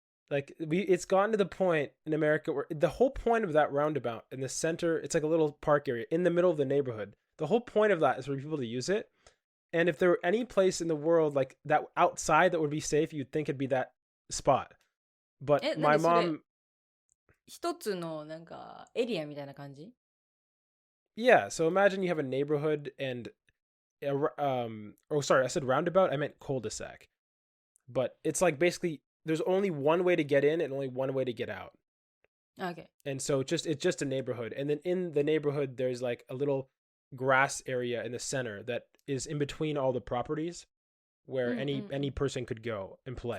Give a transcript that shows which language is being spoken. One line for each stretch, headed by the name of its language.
English: Like, it's gotten to the point in America where the whole point of that roundabout in the center, it's like a little park area in the middle of the neighborhood. The whole point of that is for people to use it. And if there were any place in the world like that outside that would be safe, you'd think it'd be that spot. But my mom...
Japanese: 一つのなんかエリアみたいな感じ?
English: Yeah, so imagine you have a neighborhood and... oh, sorry, I said roundabout, I meant cul-de-sac. But it's like basically... there's only one way to get in and only one way to get out. Okay. And so it's just a neighborhood. And then in the neighborhood, there's like a little grass area in the center that is in between all the properties where any person could go and play.